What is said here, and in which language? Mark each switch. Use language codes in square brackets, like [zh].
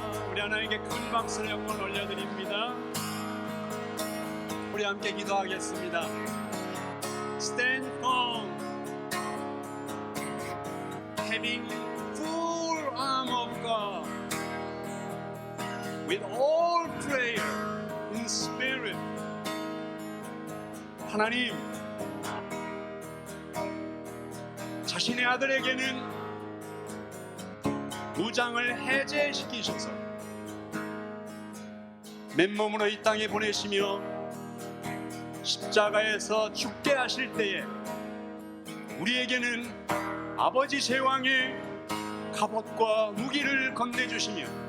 [ko] 우리 하나님께 큰 박수를 영광 올려드립니다. 우리 함께 기도하겠습니다. [en] Stand firm, having full arm of God, with all prayer in spirit. [ko] 하나님, 자신의 아들에게는 무장을 해제시키셔서 맨몸으로 이 땅에 보내시며 십자가에서 죽게 하실 때에 우리에게는 아버지 제왕의 갑옷과 무기를 건네주시며